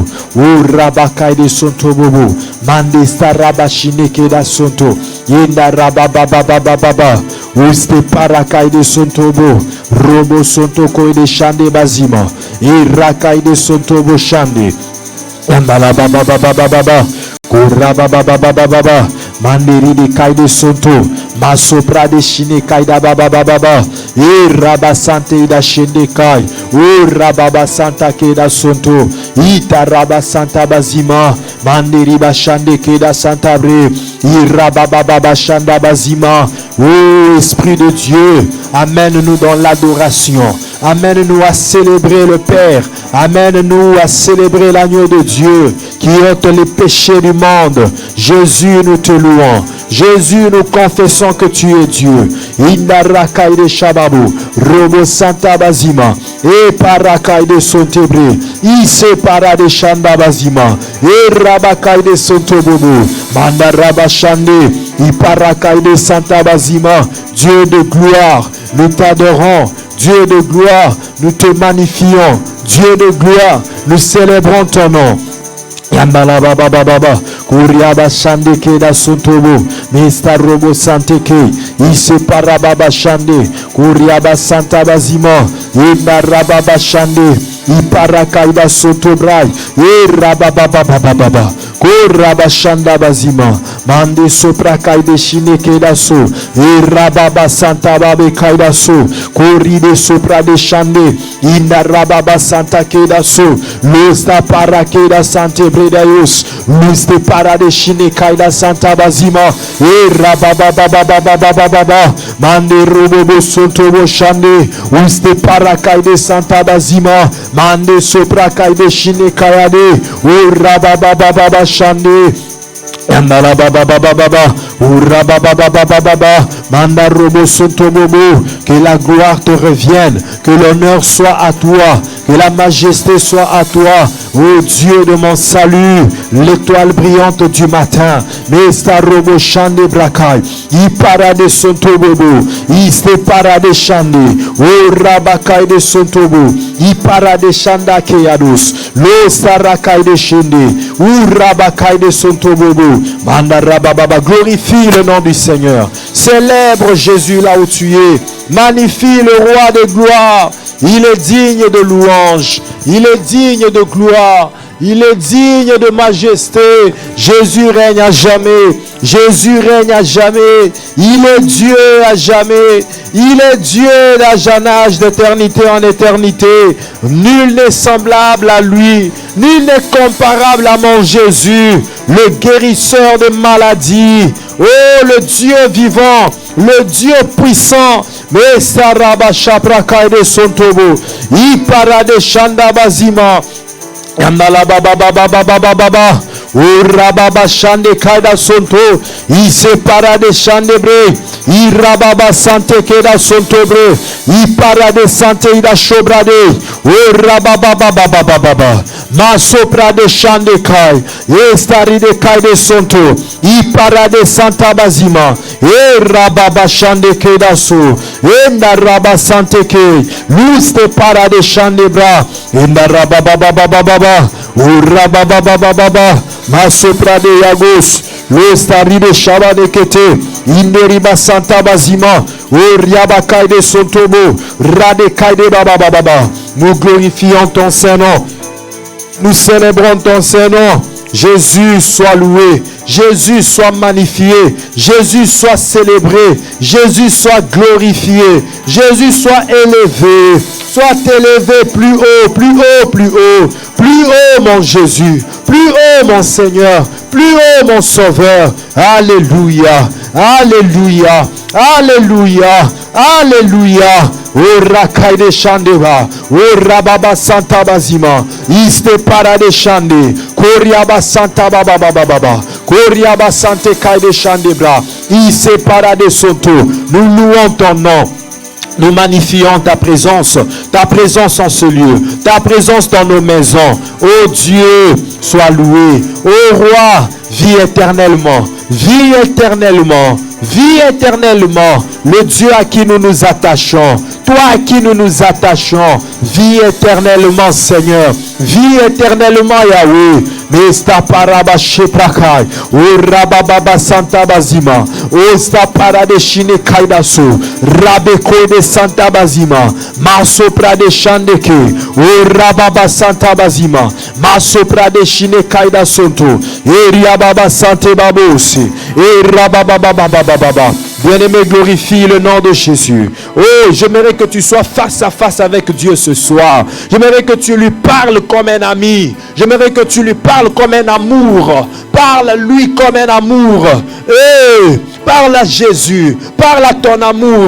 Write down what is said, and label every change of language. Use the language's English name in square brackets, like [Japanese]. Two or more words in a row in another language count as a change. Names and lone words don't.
[French] O rabakai de sonto bobo. Mande sta rabashine ke da sonto. Yenda rababa baba. Oste parakai de sontobo. Robo sonto koi de shande bazima. E rakai de sontobo shande. Ondala baba. Koraba baba. Manderi de kai de sonto. Masopra de shine kai da baba. E raba sante da shende kai. O rababa santa ke da sonto. Ita raba santa bazima. Manderi ba shande ke da santa bre. I rababa baba shanda bazima. Oh Esprit de Dieu, amène-nous dans l'adoration. Amène-nous à célébrer le Père. Amène-nous à célébrer l'agneau de Dieu qui ôte les péchés du monde. Jésus, nous te louons. Jésus, nous confessons que tu es Dieu. Indarakai de Shababu, Robo Santa Bazima, et Parakai de Sontebre, Ise Para de Shanda Bazima, et Rabakai de Sontobobo, Mandarabashande, Iparakai de Santa Bazima. Dieu de gloire, nous t'adorons. Dieu de gloire, nous te magnifions. Dieu de gloire, nous célébrons ton nom. Yambala baba kuriaba shande ke da suntobo mista robo sante ke ise parababa shande kuriaba santa bazima inda rababa shande iparakai da sotobrai rababa koraba shanda bazima mande sopra kai de shine ke da so rababa santa babe kai da so kori de sopra de shande inda rababa santa ke da so losta para ke da sante Dayos, Luste Parade Shine Kaida Santa Bazima, Rababababababababa, Mande Robobo Sontobo Shande, Luste Parakaide Santa Bazima, Mande Sopra Kaide Shine Kayade, Rabababababa Shande. Yandala baba, ura baba, manda robo sonto bobo, que la gloire te revienne, que l'honneur soit à toi, Que la majesté soit à toi, ô Dieu de mon salut, l'étoile brillante du matin. Mesta robo shande brakai, I parade sontobobo, I ste parade shande, ô rabakai de sontobo, I parade shanda keyados, lo sarakai de shende, ou rabakai de sontobobo, manda rabababa. Glorifie le nom du Seigneur. Célèbre Jésus là où tu es. Magnifie le roi de gloire. Il est digne de louange. Il est digne de gloire. Il est digne de majesté. Jésus règne à jamais. Jésus règne à jamais. Il est Dieu à jamais. Il est Dieu d'âge en âge, d'éternité en éternité. Nul n'est semblable à lui. Nul n'est comparable à mon Jésus, le guérisseur de maladies. Oh, le Dieu vivant, le Dieu puissant. Mais Saraba Shapraka de Sontobo, Ipara de Shanda Bazima, Yandala Baba Baba Baba Baba, Urababa Shande Kaida Sonto, Isepara de Shandebre, Irababa Sante Keda Sontobre, Ipara de Sante Ida Shobrade, Urababa Baba Baba Baba, Masopra de Shande Kai, Estari de Kai de Sonto, Ipara de Santa Bazima, Rababa Shande Keda So, Enda Raba Sante Ke, Luste Para de Shandebra, Enda Rababa Baba Baba, Urababa Baba Baba, Masopra de Yagos, Lostari de Shabanekete, Inderiba Santa Bazima, Oriabakai de Sontobo, Radekai de Baba Baba. Nous glorifions ton Saint-Nom. Nous célébrons ton Saint-Nom. Jésus soit loué, Jésus soit magnifié, Jésus soit célébré, Jésus soit glorifié, Jésus soit élevé, soit élevé plus haut, plus haut, plus haut, plus haut mon Jésus, plus haut mon Seigneur, plus haut mon Sauveur. Alléluia, alléluia, alléluia, alléluia. O rakai de Shandeva, o rababa Santa Bazima, iste para de Shande, Koriaba Santa Baba Baba Baba, Koriaba Sante Kai de Shandebra, iste para de Sonto. Nous louons ton nom. Nous magnifions ta présence en ce lieu, ta présence dans nos maisons. Ô Dieu, sois loué. Ô Roi, vis éternellement, vis éternellement, vis éternellement. Le Dieu à qui nous nous attachons, toi à qui nous nous attachons, vis éternellement Seigneur, vis éternellement Yahweh. Mesta paraba sheprakai, o rababa Santa Bazima, o sta para de shine kaidaso, rabeko de Santa Bazima, masopra de shandeke, o rababa Santa Bazima, masopra de shine kaidasonto, e riababa Sante Babosi, e rababa baba baba. Bien-aimé, glorifie le nom de Jésus. Oh, j'aimerais que tu sois face à face avec Dieu ce soir. J'aimerais que tu lui parles comme un ami. J'aimerais que tu lui parles comme un amour. Parle-lui comme un amour. Hey, parle à Jésus. Parle à ton amour.